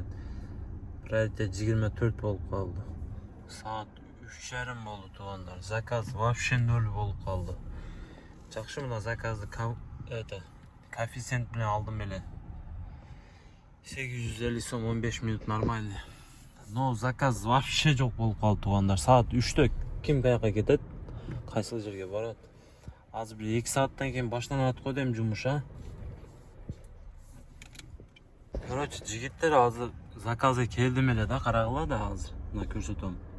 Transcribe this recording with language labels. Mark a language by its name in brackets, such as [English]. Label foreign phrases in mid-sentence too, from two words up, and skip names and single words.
[Kyrgyz] Приоритет 24 болуп калды. Saat 3:30 болду туугандар. [Russian] Заказ вообще [Kyrgyz] 0 болуп калды. Жакшы, мына заказды коэффициент менен алдым эле. 850 сом 15 минут нормально. [Russian] Но заказ вообще [Kyrgyz] жок болуп калды туугандар. Саат 3-тө ким каяка кетет? Кайсыл жерге барат? Азыр бир 2 сааттан кийин баштанат го дейм жумуш, а? Короче, жигиттер азыр заказга келдим эле да, карагыла да азыр. Мына көрсөтөм.